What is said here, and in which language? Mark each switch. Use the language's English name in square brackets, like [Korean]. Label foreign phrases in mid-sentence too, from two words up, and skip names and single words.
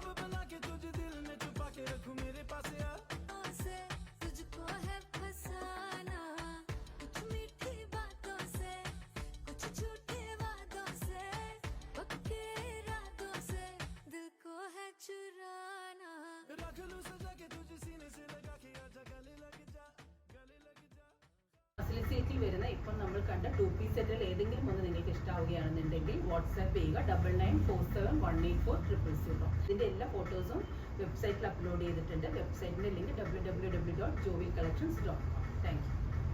[Hindi] बना के तुझे दिल में छुपा के रखूं मेरे पास आ तुझको है फसाना कुछ मीठी बातों से कुछ झूठे वादों से पक्के इरादों से दिल को है चुराना रख लूं सजा के तुझे सीने से लगा के आजा गले लग जा [Malayalam] ഫെസിലിറ്റിയിൽ വരുന്ന ഇപ്പോൾ നമ്മൾ കണ്ട 2-piece സെറ്റിൽ ഏതെങ്കിലും ഒന്ന് നിങ്ങൾക്ക് ഇഷ്ടമാവുകയാണെന്നുണ്ടെങ്കിൽ വാട്സാപ്പ് ചെയ്യുക 9947184000. ഇതിൻ്റെ എല്ലാ ഫോട്ടോസും വെബ്സൈറ്റിൽ അപ്ലോഡ് ചെയ്തിട്ടുണ്ട്. വെബ്സൈറ്റിൻ്റെ ലിങ്ക് www.jovicollections.com. [English] thank you.